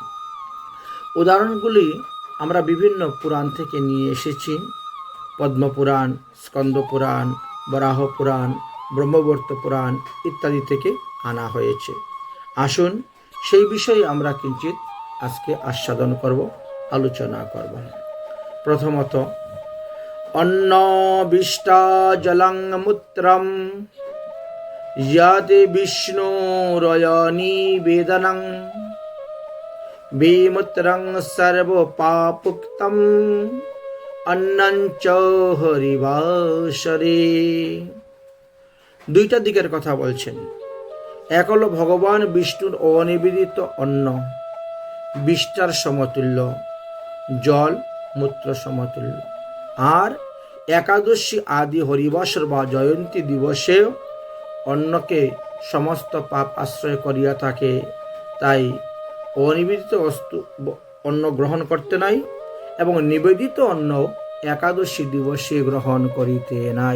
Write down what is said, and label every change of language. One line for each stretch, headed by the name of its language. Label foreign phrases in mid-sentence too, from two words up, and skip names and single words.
Bangla: উদাহরণগুলি আমরা বিভিন্ন পুরাণ থেকে নিয়ে এসেছি। পদ্মপুরাণ, স্কন্দ পুরাণ, বরাহ পুরাণ, ব্রহ্মবর্ত পুরাণ ইত্যাদি থেকে আনা হয়েছে। আসুন সেই বিষয়ে আমরা কিঞ্চিত আজকে আস্বাদন করব, আলোচনা করব। প্রথমত,
Sanskrit: অন্নবিষ্টা জলং মূত্রম ইয়াতে বিষ্ণুরয়নিবেদনং বিমূত্রং সর্বপাপুক্তম অন্নঞ্চ হরিবাসরে।
Bangla: দুইটা দিকের কথা বলছেন। এক হলো ভগবান বিষ্ণুর অনিবেদিত অন্ন, বিষ্টার সমতুল্য, জল মূত্র সমতুল্য। আর একাদশী আদি হরিবাসর বা জয়ন্তী দিবসে অন্নকে সমস্ত পাপ আশ্রয় করিয়া থাকে, তাই অনিবেদিত অন্ন গ্রহণ করতে নাই, এবং নিবেদিত অন্ন একাদশী দিবসে গ্রহণ করিতে নাই।